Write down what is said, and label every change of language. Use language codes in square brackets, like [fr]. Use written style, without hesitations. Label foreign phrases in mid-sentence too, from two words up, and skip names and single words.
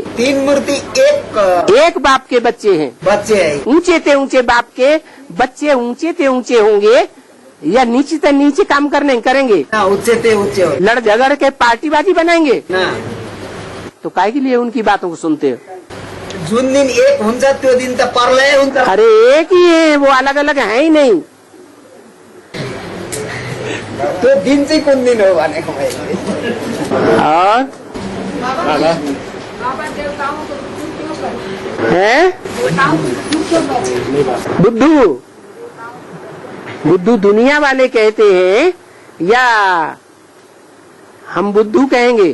[hi] 3 मूर्ति एक बाप के बच्चे हैं। बच्चे है। ऊंचे ते ऊंचे बाप के बच्चे ऊंचे ते ऊंचे होंगे या नीचे ते नीचे काम करेंगे? ना, ऊंचे ते ऊंचे हो। लड़ झगड़ के पार्टीबाजी बनाएंगे ना। तो काहे के लिए उनकी बातों को सुनते हो? [ne] जुन दिन एक हुन्छ त्यो दिन त प्रलय हुन्छ। [hi] अरे एक ही है, वो अलग अलग है ही नहीं। [ne] त्यो दिन चाहिँ कुन दिन हो भनेको मैले। [hi] और है बुद्धू दुनिया वाले कहते हैं या हम बुद्धू कहेंगे?